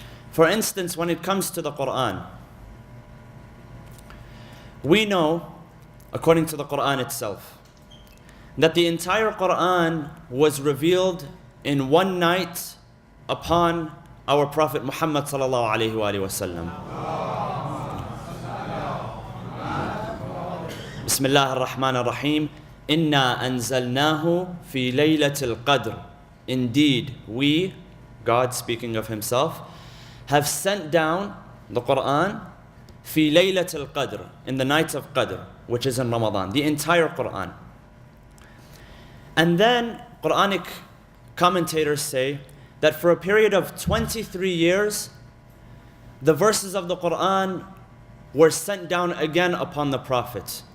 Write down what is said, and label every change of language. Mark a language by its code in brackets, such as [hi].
[en] For instance, when it comes to the Quran, we know, according to the Quran itself, that the entire Quran was revealed in one night upon our Prophet Muhammad sallallahu alaihi wasallam. [ar] بسم الله الرحمن الرحيم. إنا أنزلناه في ليلة القدر. [en] Indeed, we, God speaking of himself, have sent down the Quran [ar] في ليلة القدر, [en] in the night of Qadr, which is in Ramadan, the entire Quran. And then Quranic commentators say that for a period of 23 years, the verses of the Quran were sent down again upon the Prophet.